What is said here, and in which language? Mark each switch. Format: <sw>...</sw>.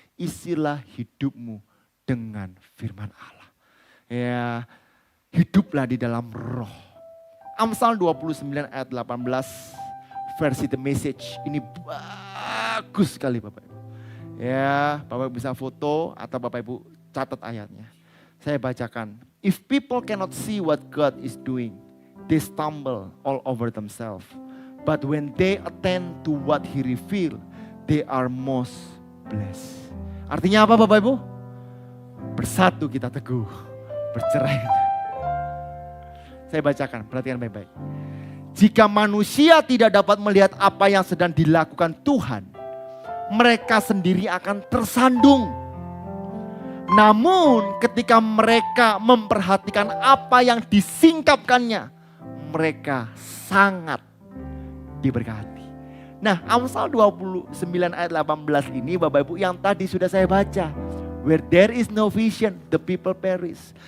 <id>Isilah hidupmu dengan firman Allah. Ya, hiduplah di dalam roh. Amsal 29 ayat 18 versi The Message. Ini bagus sekali Bapak Ibu. Ya, Bapak Ibu bisa foto atau Bapak Ibu catat ayatnya. Saya bacakan.</id> <en>If people cannot see what God is doing, they stumble all over themselves. But when they attend to what He reveal, they are most blessed.</en> <id>Artinya apa Bapak Ibu? Bersatu kita teguh, bercerai. Saya bacakan, perhatikan baik-baik. Jika manusia tidak dapat melihat apa yang sedang dilakukan Tuhan, mereka sendiri akan tersandung. Namun ketika mereka memperhatikan apa yang disingkapkannya, mereka sangat diberkati. Nah, Amsal 29 ayat 18 ini Bapak Ibu yang tadi sudah saya baca.</id> <en>Where there is no vision, the people perish.</en>